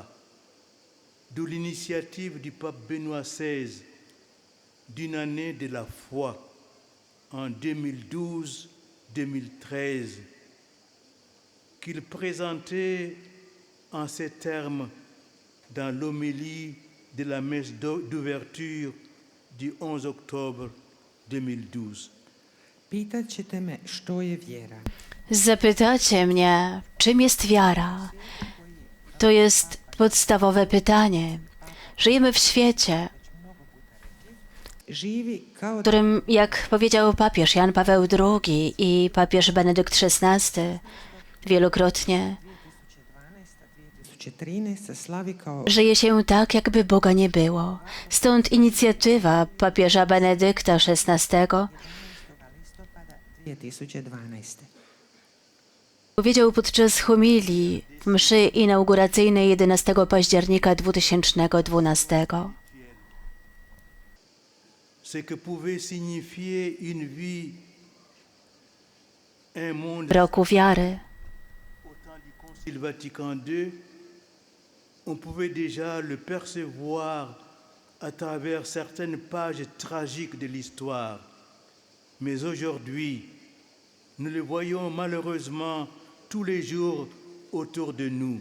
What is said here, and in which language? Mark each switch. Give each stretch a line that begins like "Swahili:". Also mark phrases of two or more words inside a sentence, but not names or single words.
French: D'où l'initiative du pape Benoît XVI d'une année de la foi en 2012-2013 qu'il présentait en ces termes dans l'homélie de la messe d'ouverture du 11 octobre 2012.
Croatian: pitat ćete me što je vjera.
Polish: Zapytacie mnie, czym jest wiara? To jest podstawowe pytanie. Żyjemy w świecie,
Croatian: Živi kao
Polish: w którym, jak powiedział papież Jan Paweł II i papież Benedykt XVI wielokrotnie,
Croatian: 2013 slavi kao
Polish: żyje się tak, jakby Boga nie było. Stąd inicjatywa papieża Benedykta XVI
Croatian: listopada 2012.
Polish: powiedział podczas homilii w mszy inauguracyjnej 11 października 2012.
French: Ce que pouvait signifier une vie, un monde
Polish: W roku wiary
French: au temps du Concile Vatican II, on pouvait déjà le percevoir à travers certaines pages tragiques de l'histoire. Mais aujourd'hui, nous le voyons malheureusement tous les jours autour de nous.